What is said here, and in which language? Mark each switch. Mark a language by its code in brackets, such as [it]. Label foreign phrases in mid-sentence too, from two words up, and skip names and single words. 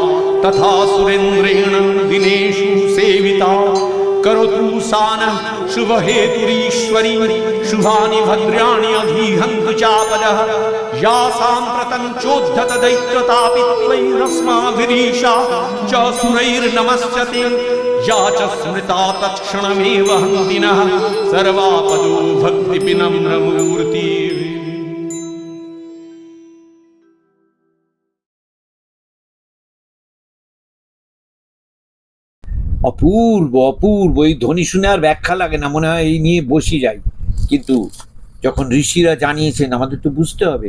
[sa] तथा सुरेन्द्रेण दिनेषु सेविता करोतु सा नः शुभहेतुरीश्वरी शुभानि भद्राणि अधीहन्तु चापदः या साम्प्रतं चोद्धत दैत्यतापि त्वयिरस्माभिरीशा च सुरैर्नमस्यते या च स्मृता तत्क्षणमेव हन्ति नः सर्वापदो भक्तिविनम्रमूर्तिः। [bn] অপূর্ব অপূর্ব, এই ধ্বনি শুনে আর ব্যাখ্যা লাগে না, মনে হয় এই নিয়ে বসি যাই। কিন্তু যখন ঋষিরা জানিয়েছেন আমাদের তো বুঝতে হবে।